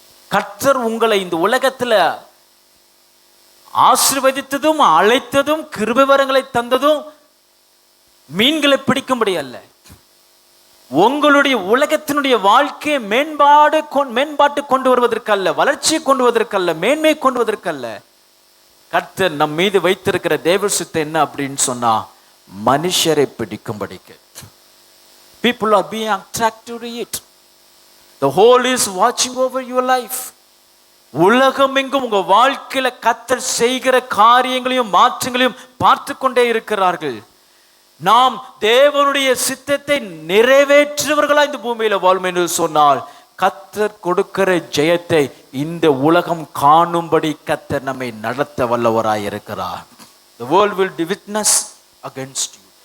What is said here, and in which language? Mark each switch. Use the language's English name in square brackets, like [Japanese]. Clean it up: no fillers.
[Tamil] கர்த்தர் உங்களை இந்த உலகத்துல ஆசீர்வதித்ததும் அழைத்ததும் கிருபை வரங்களை தந்ததும் மீன்களை பிடிக்கும்படி அல்ல, உங்களுடைய உலகத்தினுடைய வாழ்க்கையை மேம்பாட்டு கொண்டு வருவதற்கல்ல, வளர்ச்சியை கொண்டு வருவதற்கல்ல, மேன்மையை கொண்டு வருவதற்கல்ல. கர்த்தர் நம் மீது வைத்திருக்கிற தேவ சித்தம் என்ன அப்படின்னு சொன்னா, மனுஷரை பிடிக்கும்படிக்கு. [English] People are being attracted to it. The whole is watching over your life. [Tamil] உலகம் எங்கும் உங்க வாழ்க்கையில கர்த்தர் செய்கிற காரியங்களையும் மாற்றங்களையும் பார்த்து கொண்டே இருக்கிறார்கள். நாம் தேவனுடைய சித்தத்தை நிறைவேற்றுவர்களா இந்த பூமியில வாழும் என்று சொன்னால் கர்த்தர் கொடுக்கிற ஜெயத்தை இந்த உலகம் காணும்படி கர்த்தர் நம்மை நடத்த வல்லவராய் இருக்கிறார். [English] The world will witness against you.